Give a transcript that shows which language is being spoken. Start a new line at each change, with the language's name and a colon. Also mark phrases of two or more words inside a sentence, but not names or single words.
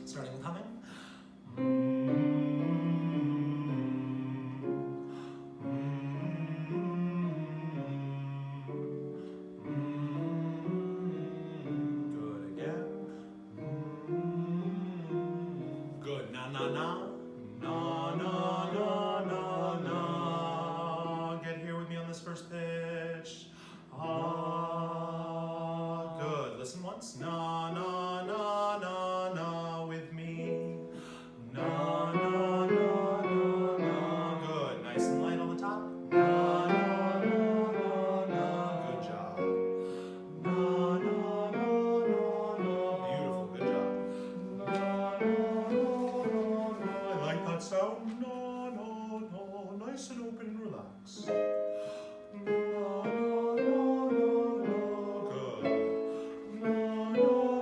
English: Starting with humming. Good again. Good. Na na na. Na na na na na. Get here with me on this first pitch. Good. Listen once. Na na na na na with me. Na na na na na. Good. Nice and light on the top. Na na na na na. Good job. Na na na na na. Beautiful. Good job. Na na na na. I like that sound. Na na na. Nice and open and relaxed. Na na na na na. Good. Na na